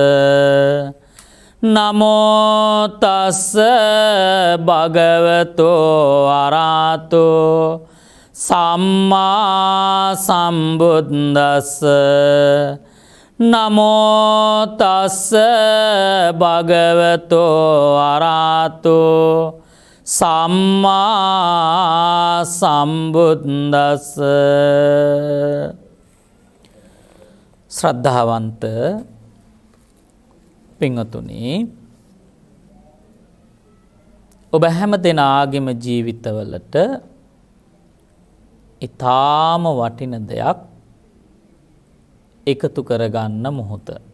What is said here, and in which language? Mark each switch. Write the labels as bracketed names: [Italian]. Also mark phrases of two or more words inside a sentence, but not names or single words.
[Pali] නමෝ තස්ස භගවතෝ අරහතෝ සම්මා සම්බුද්දස්ස නමෝ තස්ස භගවතෝ අරහතෝ සම්මා සම්බුද්දස්ස. [Sinhala] ශ්‍රද්ධාවන්ත පින්වතුනි, ඔබ හැම දෙනාගේම ජීවිතවලට ඊටාම වටින දෙයක් එකතු කරගන්න මොහොත.